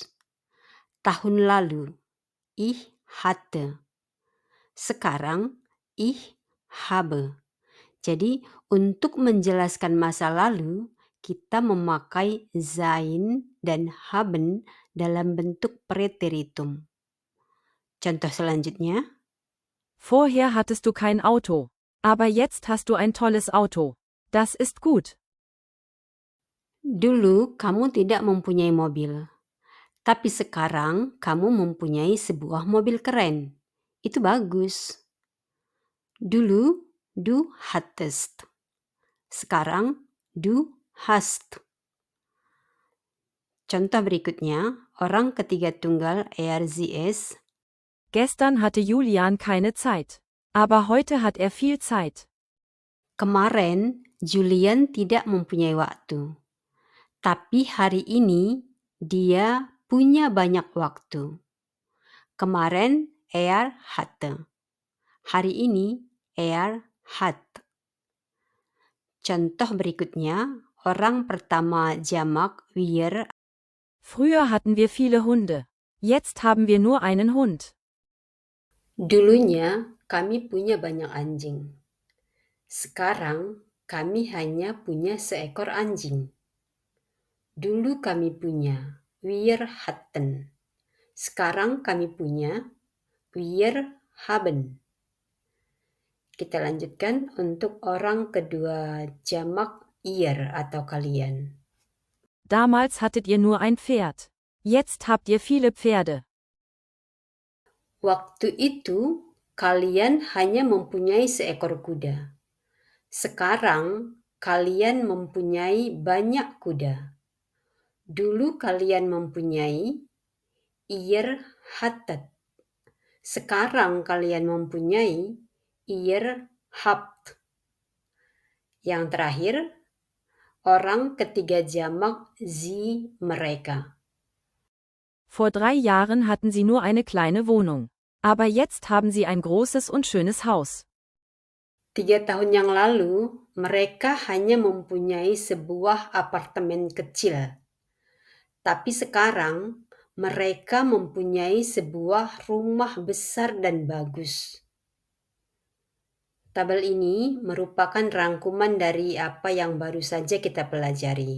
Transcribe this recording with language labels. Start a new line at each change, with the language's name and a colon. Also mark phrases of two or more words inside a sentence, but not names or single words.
Indonesian: Tahun lalu,
German: ich hatte. Sekarang, ich habe.
Indonesian: Jadi, untuk menjelaskan masa lalu, kita memakai sein dan haben dalam bentuk preteritum. Contoh selanjutnya,
German: Vorher hattest du kein Auto, aber jetzt hast du ein tolles Auto. Das ist gut.
Indonesian: dulu kamu tidak mempunyai mobil, tapi sekarang kamu mempunyai sebuah mobil keren. Itu bagus. Dulu,
German: du hattest. Sekarang, du hast.
Indonesian: Contoh berikutnya, orang ketiga tunggal RZS.
German: Gestern hatte Julian keine Zeit, aber heute hat er viel Zeit.
Indonesian: Kemarin, Julian tidak mempunyai waktu. Tapi hari ini, dia punya banyak waktu. Kemarin, hatte. Hari ini, hat. Contoh berikutnya, orang pertama jamak wir.
German: Früher hatten wir viele Hunde. Jetzt haben wir nur einen Hund.
Indonesian: Dulunya kami punya banyak anjing. Sekarang kami hanya punya seekor anjing. Dulu kami punya,
German: wir hatten.
Indonesian: Sekarang kami punya,
German: wir haben.
Indonesian: Kita lanjutkan untuk orang kedua jamak ihr atau kalian.
German: Damals hattet ihr nur ein Pferd. Jetzt habt ihr viele Pferde.
Indonesian: Waktu itu kalian hanya mempunyai seekor kuda. Sekarang kalian mempunyai banyak kuda. Dulu kalian mempunyai,
German: ihr hattet.
Indonesian: Sekarang kalian mempunyai,
German: ihr habt.
Indonesian: Yang terakhir, orang ketiga jamak sie, mereka.
German: Vor 3 Jahren hatten sie nur eine kleine Wohnung. Aber jetzt haben sie ein großes und schönes Haus.
Indonesian: 3 tahun yang lalu, mereka hanya mempunyai sebuah apartemen kecil. Tapi sekarang, mereka mempunyai sebuah rumah besar dan bagus. Tabel ini merupakan rangkuman dari apa yang baru saja kita pelajari.